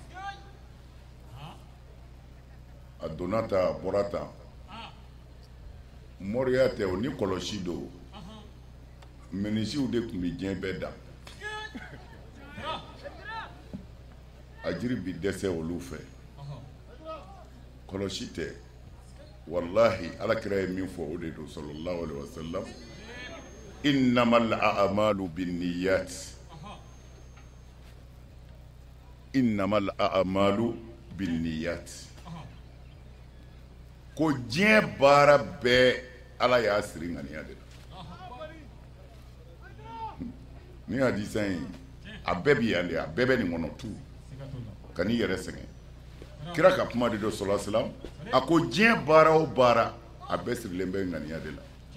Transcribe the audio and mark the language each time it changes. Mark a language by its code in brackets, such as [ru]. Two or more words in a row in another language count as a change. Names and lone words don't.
[bm] A donna ta a bɔra ta mɔriya tɛ o ni kɔlɔsi don minisiw de tun bɛ diɲɛ bɛɛ da. A jiri bi dɛsɛ olu fɛ kɔlɔsi tɛ. Wallahi alakira ye min fɔ o de don [ar] صلى الله عليه وسلم إنما الأعمال بالنيات إنما الأعمال بالنيات [bm] ko diɲɛ baara bɛɛ ala y'a siri ŋaniya de la. Ni hadisa in a bɛɛ bi yan de a bɛɛ bɛ nin kɔnɔ tu ka n'i yɛrɛ sɛgɛn. Kira ka kuma de don [ar] صلى الله عليه وسلم [bm] a ko diɲɛ baara o baara a bɛɛ sirilen bɛ ŋaniya de la.